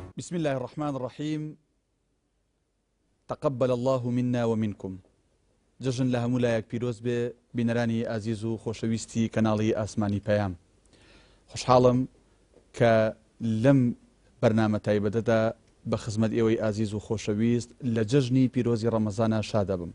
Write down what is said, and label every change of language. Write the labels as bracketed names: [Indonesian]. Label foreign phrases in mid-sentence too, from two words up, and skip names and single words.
[Arabic] بسم الله الرحمن الرحيم. تقبل الله منا ومنكم. [Central Kurdish] جژن لە هەموو لایەک پیرۆز بێ بینەرانی ئازیز و خۆشەویستی کەناڵی ئاسمانی پەیام. خۆشحاڵم کە لەم بەرنامە تایبەتەدا بە خزمەت ئێوەی ئازیز و خۆشەویست لە جژنی پیرۆزی ڕەمەزانە شادە بم.